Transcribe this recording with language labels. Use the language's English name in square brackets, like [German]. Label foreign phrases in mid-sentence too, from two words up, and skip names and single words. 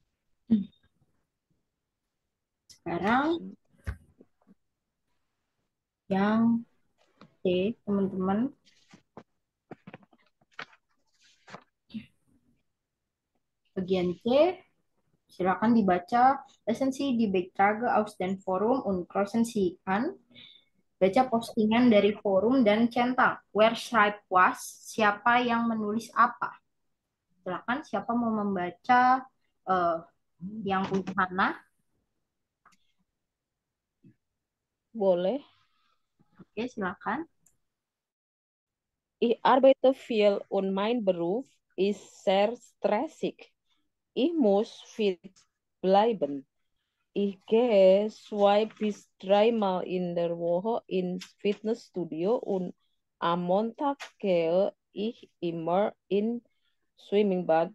[Indonesian] Sekarang Yang C, teman-teman. Bagian C, silakan dibaca. [German] Lassen Sie die Beiträge aus dem Forum und kreuzen Sie an. [Indonesian] Baca postingan dari forum dan centang. [German] Wer schreibt was? [Indonesian] Siapa yang menulis apa? Silakan, siapa mau membaca yang punya Hana? Boleh. Oke, silakan. [German] Ich arbeite viel und mein Beruf ist sehr stressig. Ich muss fit bleiben. Ich gehe 2 bis 3 Mal in der Woche ins Fitnessstudio und am Montag gehe ich immer in Swimming-Bad.